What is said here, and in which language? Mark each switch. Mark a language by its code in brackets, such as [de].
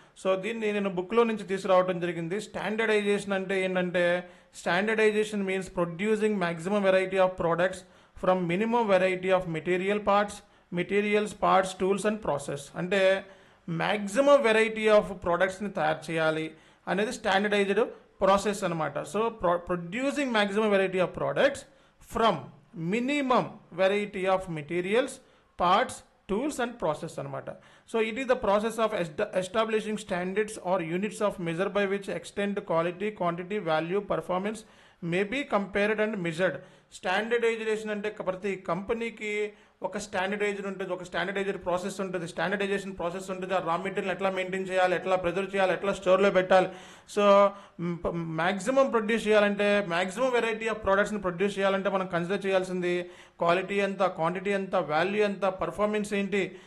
[te] So దీన్ని నేను బుక్లో నుంచి తీసుకురావడం జరిగింది. స్టాండర్డైజేషన్ అంటే ఏంటంటే [en] Standardization means producing maximum variety of products from minimum variety of materials, parts, tools and process. [te] అంటే [en] maximum variety of ప్రోడక్ట్స్ని [te] తయారు చేయాలి అనేది స్టాండర్డైజ్డ్ ప్రాసెస్ అనమాట. [en] So producing maximum variety of products from minimum variety of materials, parts, tools and process anamata. So it is the process of establishing standards or units of measure by which extent quality, quantity, value, performance may be compared and measured. [te] Standardization అంటే ప్రతి కంపెనీకి ఒక standardized ఉంటుంది, ఒక standardized process ఉంటుంది, standardisation process ఉంటుంది. ఆ raw material ఎట్లా మెయింటైన్ చేయాలి, ఎట్లా ప్రిజర్వ్ చేయాలి, ఎట్లా స్టోర్లో పెట్టాలి. సో మ్యాక్సిమం ప్రొడ్యూస్ చేయాలంటే, [en] maximum variety of ప్రోడక్ట్స్ని [te] ప్రొడ్యూస్ చేయాలంటే మనం కన్సిడర్ చేయాల్సింది క్వాలిటీ ఎంత, క్వాంటిటీ ఎంత, వాల్యూ ఎంత, పర్ఫార్మెన్స్ ఏంటి.